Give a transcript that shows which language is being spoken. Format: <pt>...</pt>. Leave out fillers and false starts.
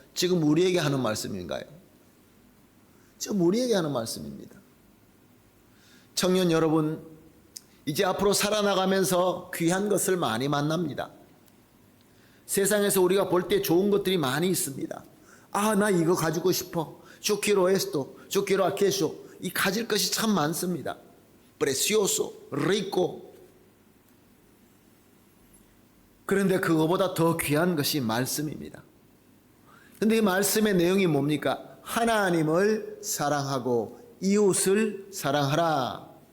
<ko>지금 우리에게 하는 말씀인가요? 지금 우리에게 하는 말씀입니다. 청년 여러분, 이제 앞으로 살아나가면서 귀한 것을 많이 만납니다. 세상에서 우리가 볼 때 좋은 것들이 많이 있습니다. 나 이거 가지고 싶어.</ko> <es>Yo quiero esto, yo quiero aquello.</es> <ko>이 가질 것이 참 많습니다.</ko> <es>Precioso, rico.</es> <ko>그런데 그거보다 더 귀한 것이 말씀입니다. 그런데 이 말씀의 내용이 뭡니까? 하나님을 사랑하고 이웃을 사랑하라.</ko>